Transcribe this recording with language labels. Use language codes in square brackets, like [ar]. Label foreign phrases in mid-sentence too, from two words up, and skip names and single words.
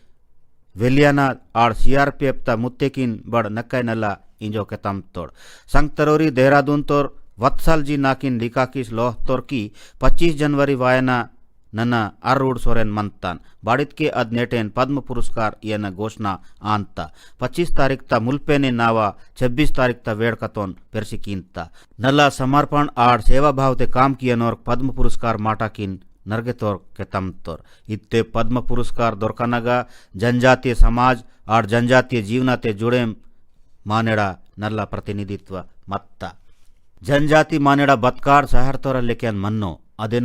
[gon] वेलियाना आड़ सीआरपीएफ ता मुत्तेकिन बड़ नक्काय नला इंजो के तम तोड़ संग तरोरी देहरादून तोर वत्सल जी नाकिन लिका किस लोह तोर की 25 जनवरी वायना नन अर्रूड सोरेन मंतान बाड़ित के अद नेटेन पद्म पुरस्कार यन घोषणा आंता 25 तारीख ता मुल्पेने नावा 26 तारीख ता वेड़कतोन पेरसिकींता नला समर्पण आड़ [hi] सेवा भाव [gon] ते काम कियनोर पद्म पुरस्कार माटाकिन नरगे तोर के तम तोर इत्ते पद्म पुरस्कार दोरकनगा [hi] जनजातीय समाज [gon] आड़ जनजातीय जीवनाते जुड़े मानेड़ा नल्ला प्रतिनिधित्व मत्ता जनजाति मानेड़ा बत्कार शहर तोर लेकेन मन्नो अदेन